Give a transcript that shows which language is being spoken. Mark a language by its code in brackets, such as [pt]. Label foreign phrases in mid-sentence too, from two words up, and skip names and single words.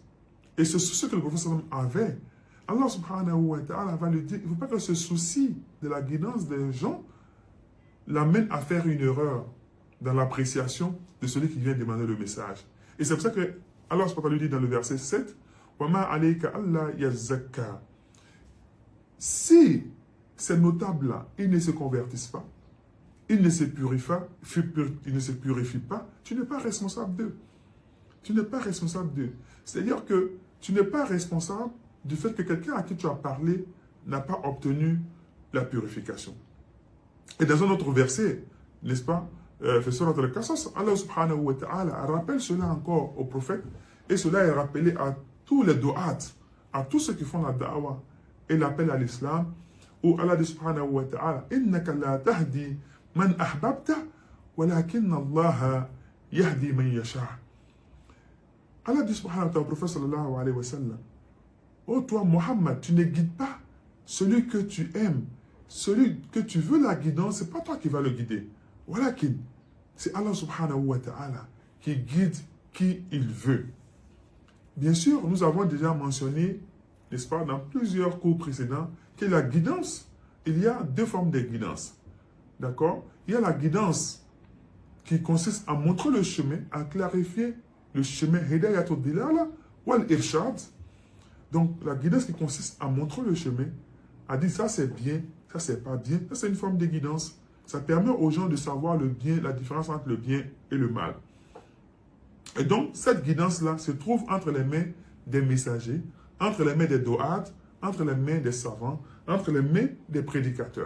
[fr] Et ce souci que le prophète sallallahu avait, Allah [ar] سبحانه وتعالى [fr] va lui dire, il ne faut pas que ce souci de la guidance des gens l'amène à faire une erreur dans l'appréciation de celui qui vient demander le message. Et c'est pour ça que Allah [ar] سبحانه وتعالى [fr] lui dit dans le verset 7, [ar] وَمَا عَلَيْكَ أَلَّا يَزَّكَّى. [fr] Si ces notables-là, ils ne se convertissent pas, ils ne se purifient pas, tu n'es pas responsable d'eux. Tu n'es pas responsable d'eux. C'est-à-dire que tu n'es pas responsable du fait que quelqu'un à qui tu as parlé n'a pas obtenu la purification. Et dans un autre verset, n'est-ce pas, Allah [ar] سبحانه وتعالى [fr] rappelle cela encore au prophète, et cela est rappelé à tous les du'at, à tous ceux qui font la da'wah et l'appel à l'islam, où Allah dit [ar] سبحانه وتعالى, إنك لا تهدي من أحببت ولكن الله يهدي من يشاء. [fr] Allah dit [ar] سبحانه وتعالى [fr] au prophète [ar] صلى الله عليه وسلم, [fr] oh toi Muhammad, tu ne guides pas celui que tu aimes, celui que tu veux la guidance, ce n'est pas toi qui vas le guider. Walakin, c'est Allah [ar] سبحانه وتعالى [fr] qui guide qui il veut. Bien sûr, nous avons déjà mentionné, n'est-ce pas, dans plusieurs cours précédents, que la guidance, il y a deux formes de guidance. D'accord? Il y a la guidance qui consiste à montrer le chemin, à clarifier le chemin, [ar] هداية الدلالة والإرشاد, [fr] Donc, la guidance qui consiste à montrer le chemin, à dire ça c'est bien, ça c'est pas bien, ça c'est une forme de guidance. Ça permet aux gens de savoir le bien, la différence entre le bien et le mal. Et donc, cette guidance-là se trouve entre les mains des messagers, entre les mains des do'at, entre les mains des savants, entre les mains des prédicateurs.